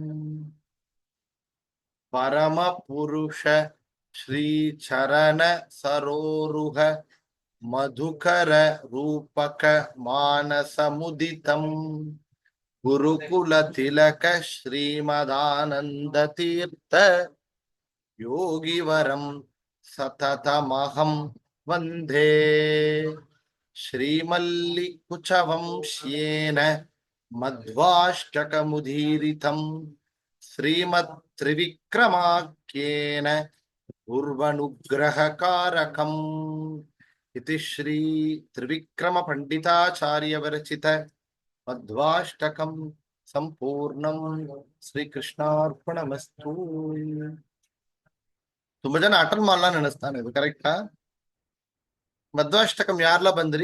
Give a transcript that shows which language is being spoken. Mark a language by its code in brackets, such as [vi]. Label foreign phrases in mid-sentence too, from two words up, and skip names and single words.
[sa] ಪರಮಪುರುಷ ಶ್ರೀಚರಣ ಸರೋರುಹ ಮಧುಕರ ರೂಪಕ ಮಾನಸ ಮುದಿತಂ ಗುರುಕುಲ ತಿಲಕ ಶ್ರೀಮದಾನಂದ ತೀರ್ಥ ಯೋಗಿವರಂ ಸತತಮಹಂ ವಂದೇ ಶ್ರೀಮಲ್ಲಿ ಕುಚವಂಶ್ಯೇನ ಮಧ್ವಾಷ್ಟಕಮುದೀರಿತಂ ಶ್ರೀಮತ್ ತ್ರಿವಿಕ್ರಮಾಖ್ಯೇನ ಪೂರ್ವನುಗ್ರಹಕಾರಕಂ ಇತಿ ಶ್ರೀ ತ್ರಿವಿಕ್ರಮ ಪಂಡಿತಾಚಾರ್ಯ ವಿರಚಿತ ಮಧ್ವಾಷ್ಟಕಂ ಸಂಪೂರ್ಣಂ ಶ್ರೀಕೃಷ್ಣಾರ್ಪಣಮಸ್ತು. [kn] ತುಂಬಾ ಜನ ಅಟೆಂಡ್ ಮಾಡಲ್ಲ ನೆನೆಸ್ತಾನೆ, ಇದು ಕರೆಕ್ಟಾ? ಮಧ್ವಾಷ್ಟಕಂ ಯಾರ್ಲ ಬಂದ್ರಿ?